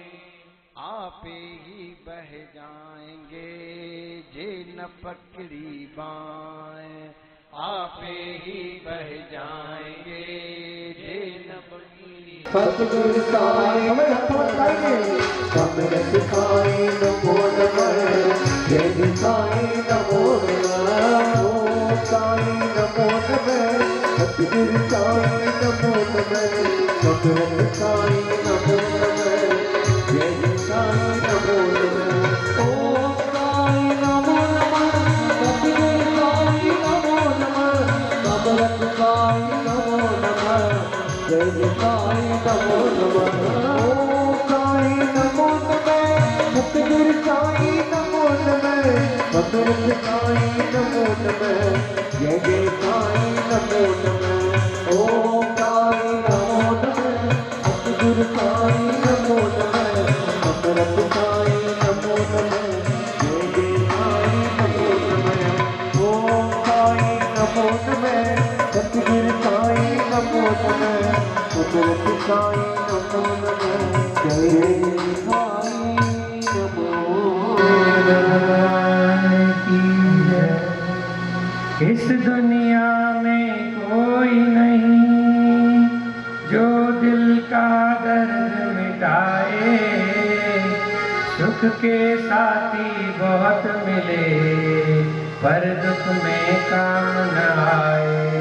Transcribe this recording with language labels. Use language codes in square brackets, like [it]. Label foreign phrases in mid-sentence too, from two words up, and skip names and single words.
[hi] आप ही बह जाएंगे जे न पकड़ी बाएं, आप ही बह जाएंगे जे न पकड़ी। [sa] सतगुरु साईं हमें अमृत साईं नमो नमः, जय साईं नमो नमः, ओम साईं नमो नमः, सतगुरु साईं नमो नमः, अमृत साईं नमो नमः, जय साईं नमो नमः, ओम साईं नमो नमः, सतगुरु साईं नमो नमः, अमृत साईं नमो नमः, जय साईं नमो नमः, ओम साईं नमो नमः, सतगुरु साईं नमो नमः, अमृत साईं नमो नमः, जय साईं नमो नमः, ओम साईं नमो नमः, सतगुरु साईं नमो नमः, अमृत साईं नमो नमः, जय साईं नमो नमः, ओम साईं नमो नमः, सतगुरु साईं नमो नमः, अमृत साईं नमो नमः, जय साईं नमो नमः। [hi] इस दुनिया में कोई नहीं जो दिल का दर्द मिटाए, सुख के साथी बहुत मिले पर दुख में काम न आए।